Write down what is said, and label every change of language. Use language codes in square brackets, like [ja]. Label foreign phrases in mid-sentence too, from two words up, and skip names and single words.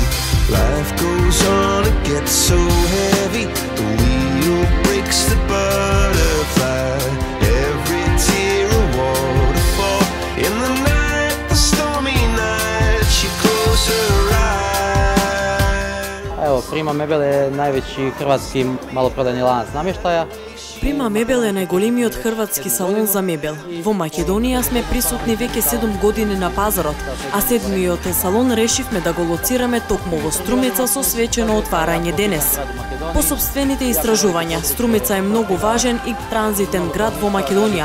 [en] Life goes on, it gets so heavy, the wheel breaks the butterfly. Every tear a waterfall. In the night, the stormy night, she closed her eyes. [hr] Evo, Prima Mebel je najveći hrvatski maloprodajni lanac namještaja. [mk] Prima Mebel е најголемиот хрватски салон за мебел. Во Македонија сме присутни веќе 7 години на пазарот, а седмиот салон решивме да го лоцираме токму во Струмица со свечено отварање денес. По сопствените истражувања, Струмица е многу важен и транзитен град во Македонија.